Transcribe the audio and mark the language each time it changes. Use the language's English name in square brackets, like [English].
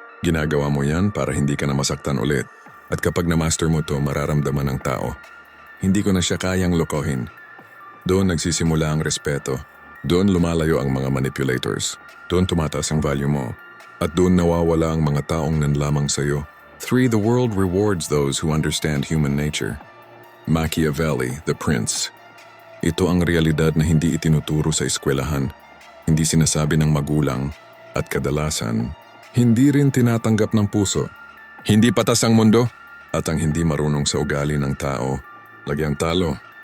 [Filipino] Ginagawa mo yan para hindi ka na masaktan ulit. At kapag na-master mo to, mararamdaman ng tao. Hindi ko na siya kayang lokohin. Doon nagsisimula ang respeto. Doon lumalayo ang mga manipulators. Doon tumataas ang value mo. At doon nawawala ang mga taong nanlamang sa'yo. 3. [English] The world rewards those who understand human nature. Machiavelli, the Prince. [Filipino] Ito ang realidad na hindi itinuturo sa eskwelahan, hindi sinasabi ng magulang, at kadalasan, hindi rin tinatanggap ng puso. Hindi patas ang mundo, at ang hindi marunong sa ugali ng tao, lagyang talo.